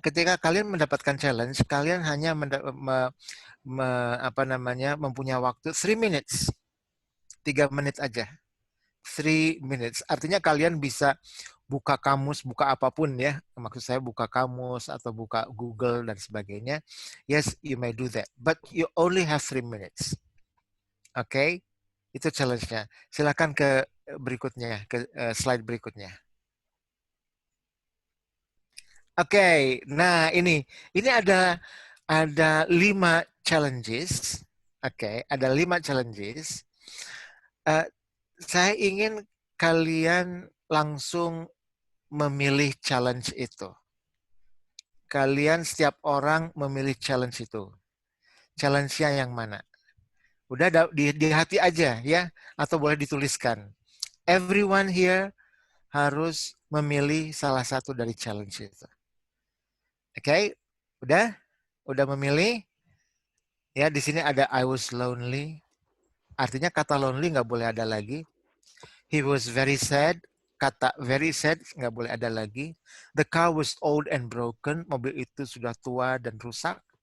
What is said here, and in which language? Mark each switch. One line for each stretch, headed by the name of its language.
Indonesian: Ketika kalian mendapatkan challenge, kalian hanya mempunyai waktu 3 minutes. 3 menit aja. 3 minutes. Artinya kalian bisa buka kamus, buka apapun ya. Maksud saya buka kamus atau buka Google dan sebagainya.
English: Yes, you may do that. But you only have 3 minutes.
Indonesian: Oke? Okay? Itu challenge-nya. Silakan ke berikutnya, ke slide berikutnya. Oke, okay, nah ini ada 5 challenges. Oke, okay, ada 5 challenges. Saya ingin kalian langsung memilih challenge itu. Kalian setiap orang memilih challenge itu. Challenge-nya yang mana? Udah di hati aja ya, atau boleh dituliskan.
English: Everyone here
Indonesian: harus memilih salah satu dari challenge itu. Oke, okay? Udah memilih? Ya, di sini ada
English: I was lonely.
Indonesian: Artinya kata lonely nggak boleh ada lagi.
English: He was very sad.
Indonesian: Kata very sad nggak boleh ada lagi.
English: The car was old and broken.
Indonesian: Mobil itu sudah tua dan rusak.